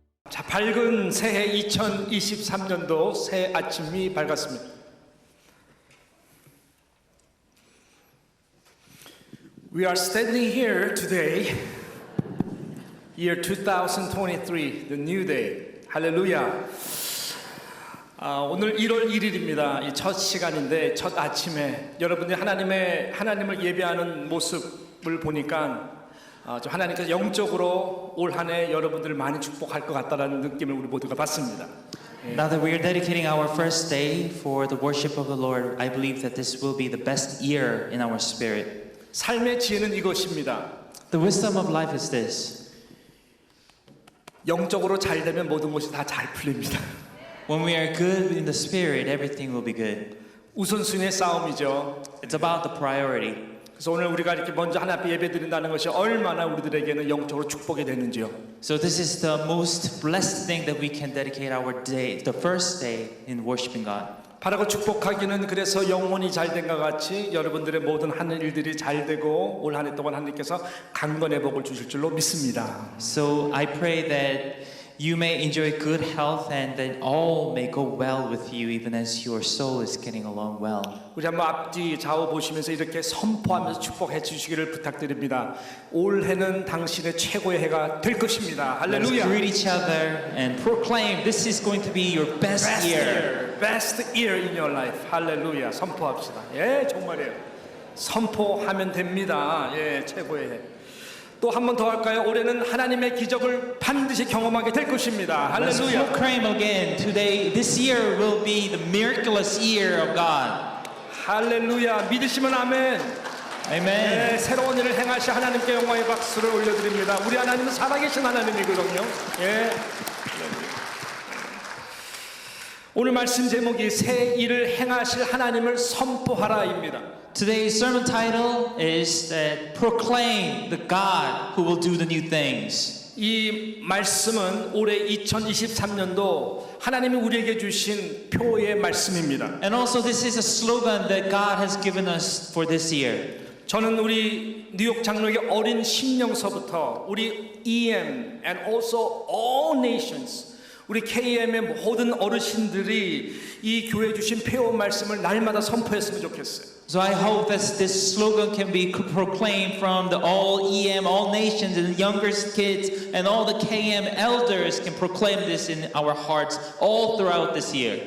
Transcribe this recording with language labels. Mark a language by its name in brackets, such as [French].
[Korean] 자, 밝은 새해 2023년도 새 아침이 밝았습니다. [English] We are standing here today, year 2023, the new day. [Korean] 할렐루야. 오늘 1월 1일입니다. 이 첫 시간인데 첫 아침에 여러분들이 하나님을 예배하는 모습을 보니까 좀 하나님께서 영적으로 올 한 해 여러분들을 많이 축복할 것 같다라는 느낌을 우리 모두가 받습니다. [English] Now that we are dedicating our first day for the worship of the Lord, I believe that this will be the best year in our spirit. [Korean] 삶의 지혜는 이것입니다. [English] The wisdom of life is this. [Korean] 영적으로 잘 되면 모든 것이 다 잘 풀립니다. [English] When we are good in the spirit, everything will be good. [Korean] 우선순위의 싸움이죠. [English] It's about the priority. [Korean] 그래서 오늘 우리가 이렇게 먼저 하나님 앞에 예배드린다는 것이 얼마나 우리들에게는 영적으로 축복이 되는지요. [English] So this is the most blessed thing that we can dedicate our day, the first day in worshiping God. [Korean] 바라고 축복하기는 그래서 영혼이 잘된 것 같이 여러분들의 모든 하는 일들이 잘 되고 올 한 해 동안 하나님께서 강건의 복을 주실 줄로 믿습니다. [English] So I pray that you may enjoy good health and that all may go well with you even as your soul is getting along well. [Korean] 우리 한번 앞뒤 좌우 보시면서 이렇게 선포하면서 축복해 주시기를 부탁드립니다. 올해는 당신의 최고의 해가 될 것입니다. [English] Let's [Korean] 할렐루야. [English] greet each other and proclaim this is going to be your best year. Best year in your life. [Korean] 할렐루야. 선포합시다. 예, 정말이에요. 선포하면 됩니다. 예, 최고의 해. 또 한 번 더 할까요? 올해는 하나님의 기적을 반드시 경험하게 될 것입니다. [English] Let's [Korean] 할렐루야. [English] proclaim again today. This year will be the miraculous year of God. [Korean] 할렐루야. 믿으시면 아멘. [English] Amen. [Korean] 예, 새로운 일을 행하시 하나님께 영광의 박수를 올려드립니다. 우리 하나님은 살아계신 하나님이거든요. 예. 오늘 말씀 제목이 새 일을 행하실 하나님을 선포하라입니다. [English] Today's sermon title is that proclaim the God who will do the new things. [Korean] 이 말씀은 올해 2023년도 하나님이 우리에게 주신 표의 말씀입니다. [English] And also this is a slogan that God has given us for this year. [Korean] 저는 우리 뉴욕 장로의 어린 심령서부터 우리 EM [English] and also all nations [Korean] 우리 KM의 모든 어르신들이 이 교회 주신 표의 말씀을 날마다 선포했으면 좋겠어요. [English] So I hope that this slogan can be proclaimed from the all EM, all nations, and the youngest kids, and all the KM elders can proclaim this in our hearts all throughout this year.